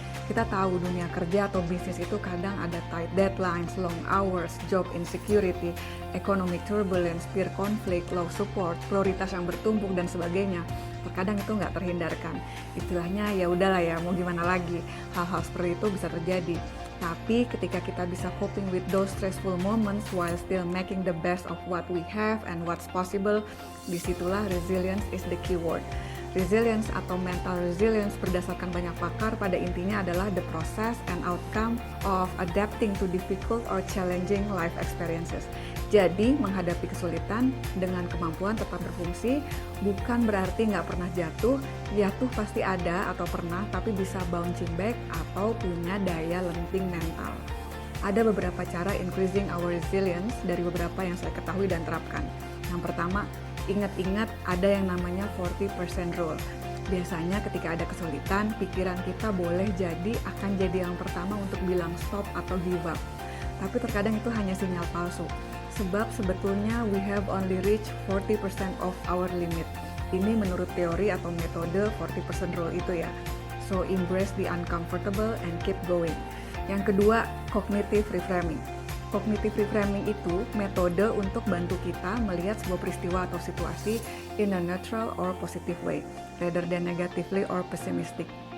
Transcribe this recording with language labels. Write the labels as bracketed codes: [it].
[id] Kita tahu dunia kerja atau bisnis itu kadang ada [en] tight deadlines, long hours, job insecurity, economic turbulence, peer conflict, low support, [id] prioritas yang bertumpuk dan sebagainya. Terkadang itu nggak terhindarkan. Istilahnya ya udahlah ya, mau gimana lagi. Hal-hal seperti itu bisa terjadi. Tapi ketika kita bisa [en] coping with those stressful moments while still making the best of what we have and what's possible, [id] disitulah [en] resilience is the key word. [id] Resilience atau mental resilience berdasarkan banyak pakar pada intinya adalah [en] the process and outcome of adapting to difficult or challenging life experiences. [id] Jadi menghadapi kesulitan dengan kemampuan tetap berfungsi bukan berarti nggak pernah jatuh pasti ada atau pernah, tapi bisa [en] bouncing back [id] atau punya daya lenting mental. Ada beberapa cara [en] increasing our resilience [id] dari beberapa yang saya ketahui dan terapkan. Yang pertama, ingat-ingat ada yang namanya 40% rule. Biasanya ketika ada kesulitan, pikiran kita boleh jadi akan jadi yang pertama untuk bilang stop atau [en] give up. [id] Tapi terkadang itu hanya sinyal palsu. Sebab sebetulnya [en] we have only reached 40% of our limit. [id] Ini menurut teori atau metode 40% rule itu ya. [en] So embrace the uncomfortable and keep going. [id] Yang kedua, cognitive reframing. Cognitive reframing itu metode untuk bantu kita melihat sebuah peristiwa atau situasi [en] in a neutral or positive way, rather than negatively or pessimistic.